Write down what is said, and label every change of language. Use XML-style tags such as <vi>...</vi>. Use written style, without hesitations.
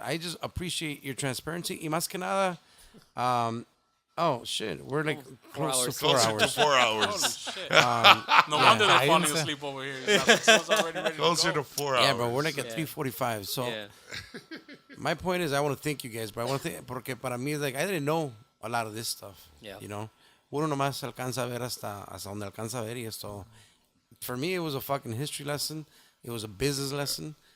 <en>I just appreciate your transparency. Y más que nada, oh shit, we're like close to 4 hours. Closer to 4 hours. Holy shit. No wonder they're falling asleep over here. Closer to 4 hours. Yeah, bro, we're like at 3:45. So my point is, I want to thank you guys, but I want to porque para mí es like I didn't know a lot of this stuff. Yeah.</en> <es>You know, uno nomás alcanza a ver hasta donde alcanza a ver y esto.</es> <en>For me, it was a fucking history lesson. It was a business lesson.</en>